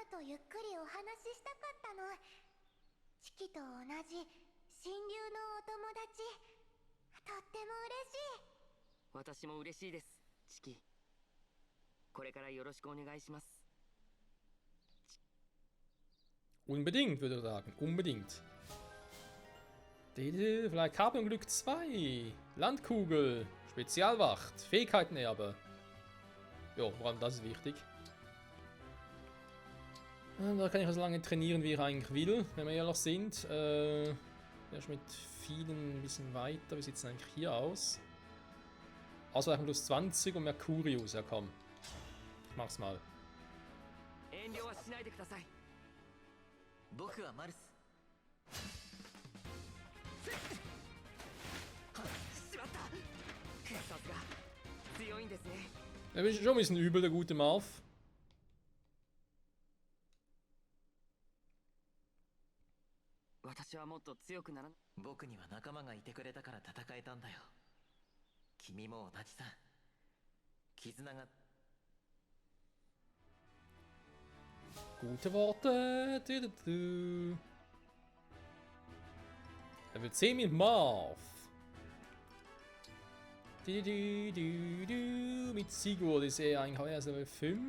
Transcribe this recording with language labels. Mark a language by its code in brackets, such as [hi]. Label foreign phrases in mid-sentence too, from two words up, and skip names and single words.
[ja] ゆっくりお話ししたかったの。チキと同じ親友のお友達、とっても嬉しい。私も嬉しいです、チキ。これからよろしくお願いします。 [de] Unbedingt, würde ich sagen. Unbedingt. Vielleicht Glück 2. Landkugel. Spezialwacht. Fähigkeitenerbe. Ja, vor allem das ist wichtig. Da kann ich so lange trainieren, wie ich eigentlich will, wenn wir ehrlich sind. Erst mit vielen ein bisschen weiter. Wie sieht es eigentlich hier aus? Ausweichen plus 20 und Mercurius. Ja, komm. Ich mach's mal. [ja] 遠慮はしないでください。僕はマルス。しまった。さすが強いんですね。 [de] Er ist schon ein bisschen übel, der gute Marv. [ja] 私はもっと強くならな。僕には仲間がいてくれたから戦えたんだよ。君も同じさ。絆が。 [de] Gute Worte. Level 10 mit Marv. Mit Sigurd ist er eigentlich heuer Level 5.